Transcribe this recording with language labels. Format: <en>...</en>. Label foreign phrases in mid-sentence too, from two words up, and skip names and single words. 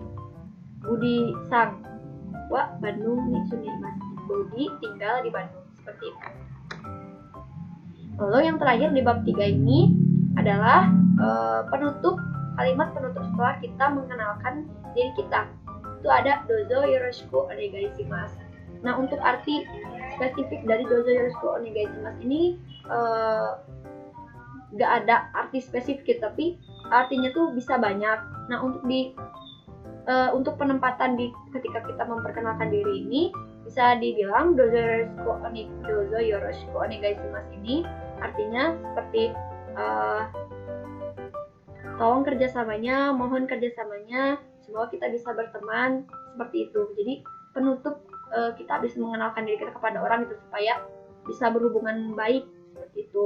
<ja>Budi sang wa Bandung ni sundaimasu.</ja> <id>Budi tinggal di Bandung. Seperti itu. Lalu yang terakhir di bab 3 ini adalah kalimat penutup setelah kita mengenalkan diri kita. Itu ada</id> <ja>どうぞよろしくお願いします.</ja> <id>Nah, untuk arti spesifik dari</id> <ja>どうぞよろしくお願いします</ja> <id>ini nggak ada arti spesifik, tapi artinya tuh bisa banyak. Nah, untuk penempatan ketika kita memperkenalkan diri ini bisa dibilang</id> <ja>どうぞよろしくお願いします</ja> <id>ini artinya seperti tolong kerjasamanya, mohon kerjasamanya, semoga kita bisa berteman, seperti itu. Jadi penutup kita habis mengenalkan diri kita kepada orang itu supaya bisa berhubungan baik, seperti itu.</id>